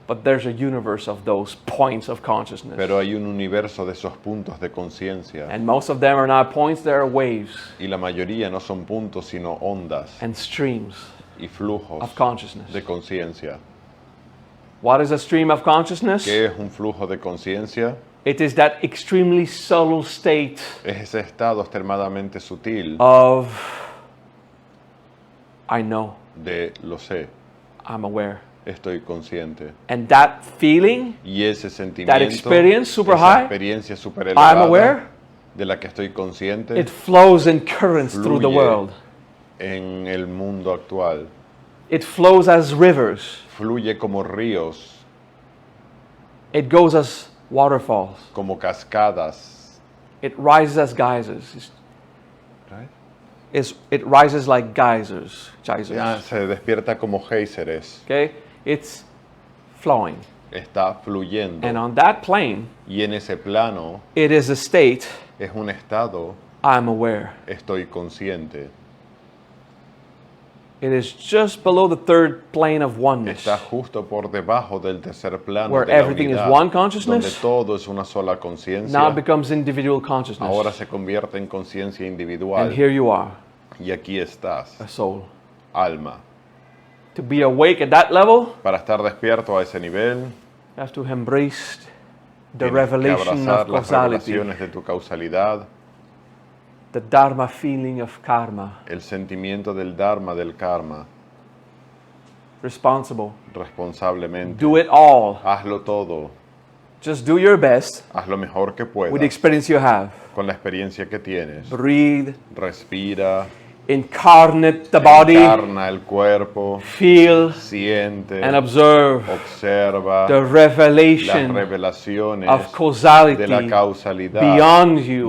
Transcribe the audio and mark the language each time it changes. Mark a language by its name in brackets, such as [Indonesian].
[English] But there's a universe of those points of consciousness. [Spanish] Pero hay un universo de esos puntos de conciencia. [English] And most of them are not points, they are waves [Spanish] Y la mayoría no son puntos, sino ondas [English] and streams [Spanish] y flujos [English] of consciousness. [Spanish] de conciencia. [English] What is a stream of consciousness? [Spanish] ¿Qué es un flujo de conciencia? [English] It is that extremely subtle state [Spanish] Es ese estado extremadamente sutil [English] of I know, [Spanish] de lo sé, [English] I'm aware. [Spanish] estoy consciente. [English] And that feeling, [Spanish] Y ese sentimiento, [English] experience super [Spanish] esa [English] high, [Spanish] experiencia super [English] I'm [Spanish] elevada [English] aware, [Spanish] de la que estoy consciente, [English] it flows in currents through the [Spanish] fluye [English] world. [Spanish] en el mundo actual. [English] It flows as rivers. [Spanish] Fluye como ríos, [English] It goes as waterfalls. [Spanish] como cascadas. [English] It rises as geysers. Right? It rises like geysers. Geysers. [Spanish] Se despierta como géiseres. [English] Okay? It's flowing. [Spanish] Está fluyendo. [English] And on that plane, [Spanish] Y en ese plano [English] it is a state [Spanish] es un estado, [English] I'm aware. [Spanish] estoy consciente. [English] It is just below the third plane of oneness. [Spanish] Está justo por debajo del tercer plano [English] Where [Spanish] de la [English] everything is [Spanish] unidad, [English] one consciousness. [Spanish] donde todo es una sola conciencia. [English] Now it becomes individual consciousness. [Spanish] Ahora se convierte en conciencia individual. [English] And here you are, [Spanish] Y aquí estás, [English] a soul. [Spanish] alma. [English] To be awake at that level, [Spanish] Para estar despierto a ese nivel, [English] you have to embrace the [Spanish] tienes que [English] revelation [Spanish] abrazar [English] of [Spanish] las [English] causality, [Spanish] revelaciones de tu causalidad, [English] the dharma feeling of karma, [Spanish] el sentimiento del dharma, del karma, [English] responsible. [Spanish] responsablemente. [English] Do it all. [Spanish] Hazlo todo, [English] Just do your best [Spanish] haz lo mejor que puedas [English] with the experience you have. [Spanish] con la experiencia que tienes. [English] Breathe, [Spanish] Respira, [English] incarnate the body, [Spanish] encarna el cuerpo, [English] feel, [Spanish] siente, [English] and observe [Spanish] observa [English] the [Spanish] las [English] revelation [Spanish] revelaciones [English] of [Spanish] de la [English] causality [Spanish] causalidad [English] beyond you